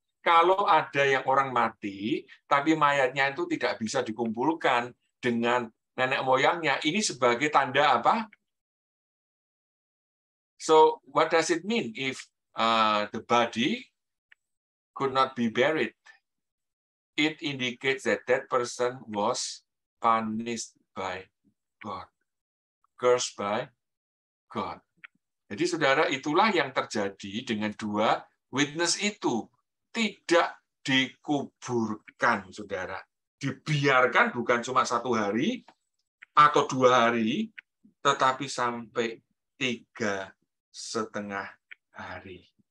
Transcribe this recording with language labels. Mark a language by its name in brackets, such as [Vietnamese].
[Indonesian] Kalau ada yang orang mati, tapi mayatnya itu tidak bisa dikumpulkan dengan nenek moyangnya, ini sebagai tanda apa? [English] So, what does it mean if the body could not be buried? It indicates that that person was punished by God, cursed by God. [Indonesian] Jadi saudara, itulah yang terjadi dengan dua witness itu. Tidak dikuburkan, saudara. Dibiarkan bukan cuma 1 hari atau 2 hari, tetapi sampai 3,5 hari.